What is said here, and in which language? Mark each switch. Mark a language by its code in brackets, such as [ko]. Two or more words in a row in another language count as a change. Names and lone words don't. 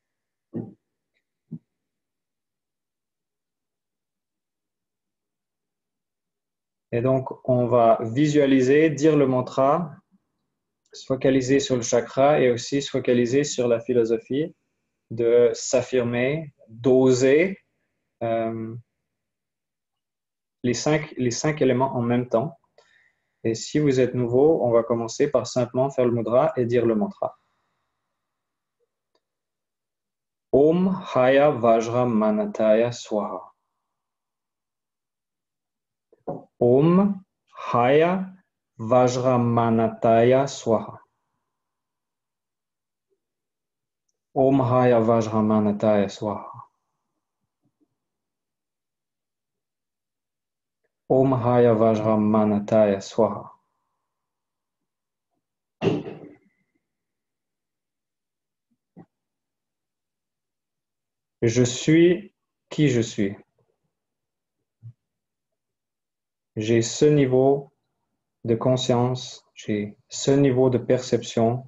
[fr] Et donc, on va visualiser, dire le mantra, se focaliser sur le chakra et aussi se focaliser sur la philosophie de s'affirmer, d'oser les cinq éléments en même temps. Et si vous êtes nouveau, on va commencer par simplement faire le mudra et dire le mantra. [sa] Om Haya Vajra Manataya Swaha. Om Haya Vajra Manataya Swaha. Om Haya Vajra Manataya Swaha. Om Haya Vajra Manataya Swaha. [fr] Je suis qui je suis. J'ai ce niveau de conscience, j'ai ce niveau de perception.